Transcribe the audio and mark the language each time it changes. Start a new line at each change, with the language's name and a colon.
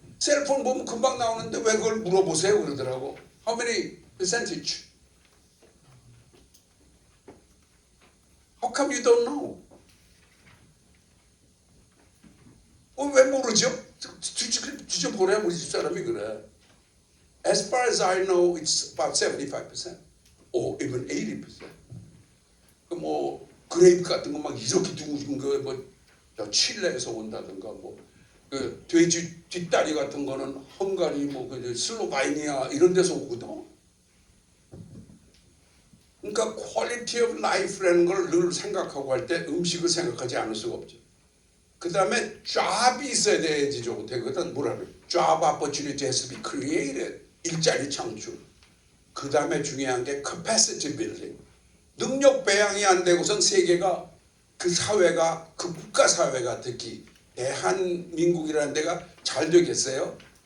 Korean: 셀폰 보면 금방 나오는데 왜 그걸 물어보세요 그러더라고.
English: How many percentage? How come you don't know?
Korean: 왜 모르죠? 뒤져보래 우리 집사람이 그래.
English: As far as I know, it's about 75% or even 80%.
Korean: 뭐 그레이프 같은 거 막 이렇게 둥근 거뭐 칠레에서 온다든가 그 돼지 뒷다리 같은 거는 헝가리 슬로바이니아 이런 데서 오거든. 그러니까 퀄리티 오브 라이프라는 걸 늘 생각하고 할 때 음식을 생각하지 않을 수가 없죠. 그 다음에 job이 있어야 돼야지 되거든. 뭐라 그래?
English: Job opportunity has to be created.
Korean: 일자리 창출. 그 다음에 중요한 게
English: capacity building.
Korean: 능력 배양이 안 되고선 세계가 그 사회가 그 국가 사회가 특히 대한민국이라는 데가 잘 되겠어요.